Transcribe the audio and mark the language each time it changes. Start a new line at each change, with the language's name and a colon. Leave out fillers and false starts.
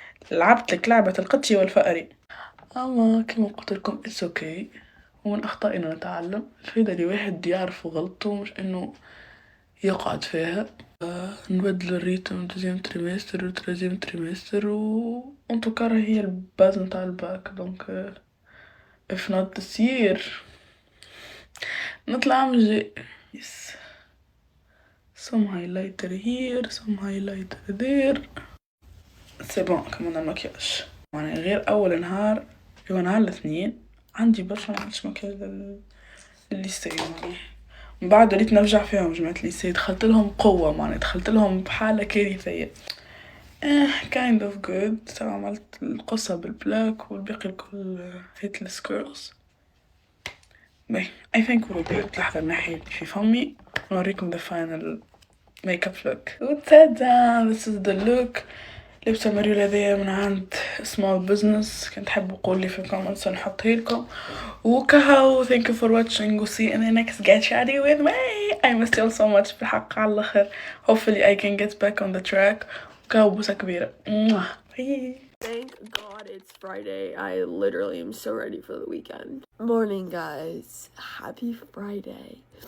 Arabic: لعبت لك لعبة القطي والفأري. أما كما قلت لكم
English: it's okay
Arabic: ومن أخطائنا نتعلم. الفايدة اللي واحد يعرف غلطه مش إنه يقعد فيها. نبدل الريتم دوزيام تريمستر وتريزيام تريمستر وانتوكارا هي الباز متاع الباك. دونك
English: if not this year
Arabic: نطلع عام الجاي.
English: yes some highlighter here some highlighter there.
French: c'est bon
Arabic: كمان المكياج يعني غير أول نهار هو نهار الاثنين عندي برشا معنديش مكياج للليسي يعني. من بعد وليت نرجع فيهم جماعة الليسي دخلت لهم قوة معناها دخلت لهم بحالة كارثية.
English: kind of good.
Arabic: عملت القصة بالبلاك والباقي الكل
English: hitless girls. I think we'll be
Arabic: لحظة نحي في فمي ونوريكم
English: the final makeup look. وتادا this is the look.
Arabic: لبسة مريولة ذي من عند
English: small business.
Arabic: كنت حابة قولي في comments نحطها لكم وكهو.
English: thank you for watching. we'll see you in the next get ready with me. I missed you all so much
Arabic: بالحق على الآخر.
English: hopefully I can get back on the track.
Arabic: وكهو بوسة كبيرة. Bye.
English: Thank God it's Friday. I literally am so ready for the weekend. Morning, guys. Happy Friday.